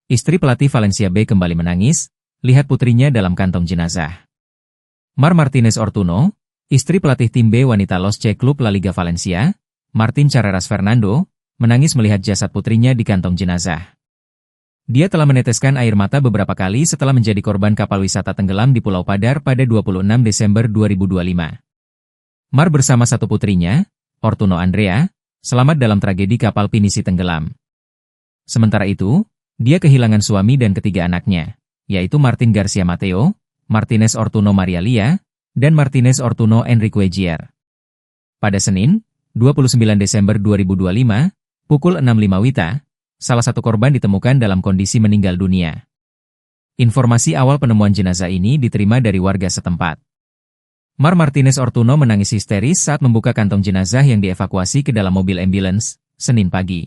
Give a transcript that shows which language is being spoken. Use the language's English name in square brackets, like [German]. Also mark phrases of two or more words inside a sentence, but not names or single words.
[Indonesian] Istri pelatih Valencia B kembali menangis, lihat putrinya dalam kantong jenazah. Mar Martínez Ortuño, istri pelatih tim B wanita Los C Klub La Liga Valencia, Martín Carreras Fernando, menangis melihat jasad putrinya di kantong jenazah. Dia telah meneteskan air mata beberapa kali setelah menjadi korban kapal wisata tenggelam di Pulau Padar pada 26 Desember 2025. Mar bersama satu putrinya, Ortuño Andrea, selamat dalam tragedi kapal pinisi tenggelam. Sementara itu, dia kehilangan suami dan ketiga anaknya, yaitu Martín García Mateo, Martínez Ortuño María Lia, dan Martínez Ortuño Enrique Gier. Pada Senin, 29 Desember 2025, pukul 6.05 WITA, salah satu korban ditemukan dalam kondisi meninggal dunia. Informasi awal penemuan jenazah ini diterima dari warga setempat. Mar Martínez Ortuño menangis histeris saat membuka kantong jenazah yang dievakuasi ke dalam mobil ambulans, Senin pagi.